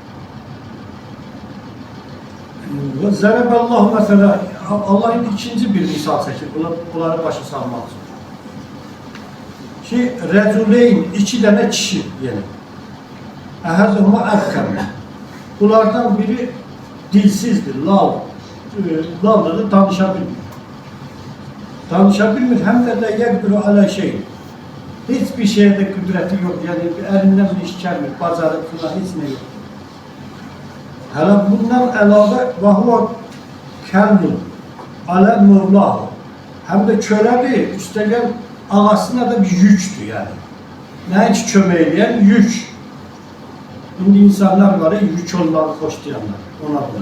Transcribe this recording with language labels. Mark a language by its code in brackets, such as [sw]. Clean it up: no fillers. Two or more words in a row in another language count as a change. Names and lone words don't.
[ar] وضرب الله مثلا, [az] Allah indi ikinci bir misal çəkir, bunları başa salmaq üçün. Ki, rəculeyn, iki dənə kişi, yəni. [ar] أحدهما أبكم. [az] Bunlardan biri dilsizdir, laldır, danışa bilmir. Danışa bilmir, [tr] hem de [ar] يقدر على شيء. [tr] Hiçbir şeyde qüdrəti yok, yani elinden bir iş gəlmir, bacarıq falan, hiç ne yok. [az] Hələ bundan əlavə, [ar] وهو كل على مولاه. [tr] Hem de kölədir, üstəgəl ağasına da bir yüktür yani. [az] Nəinki kömək eləyən, yük. İndi insanlar var, yük olmağı xoşlayanlar, ona buna.